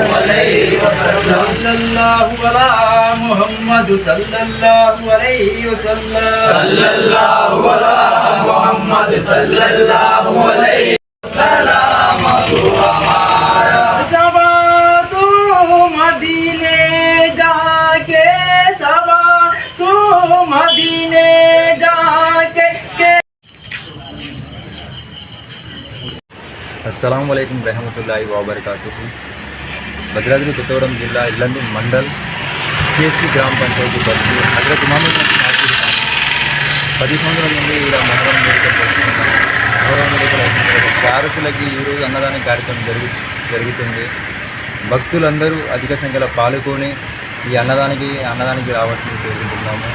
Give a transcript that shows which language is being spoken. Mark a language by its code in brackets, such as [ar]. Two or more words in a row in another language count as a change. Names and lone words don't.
[ar] عليه وسلم صلى الله على محمد صلى الله عليه وسلم صلى الله على محمد صلى الله عليه سلام [ur] ہمارا صبا تو مدینے جا کے صبا تو مدینے [ar] السلام عليكم ورحمة الله وبركاته. [te] भद्राद्री కొత్తగూడెం జిల్లా ఇల్లందు మండల్ సిఎస్పి గ్రామ పంచాయతీ బస్తీ హజరత్ ఇమాం కాసిం 10 సంవత్సరాల నుండి ఇలా మొహరం వేడుకలు జరుపుకుంటున్నాం. మొహరం వేడుకలు అయిన తర్వాత చారకులకి ఈరోజు అన్నదాన కార్యక్రమం జరుగుతుంది. భక్తులందరూ అధిక సంఖ్యలో పాల్గొని ఈ అన్నదానికి రావాల్సింది కోరుకుంటున్నాము.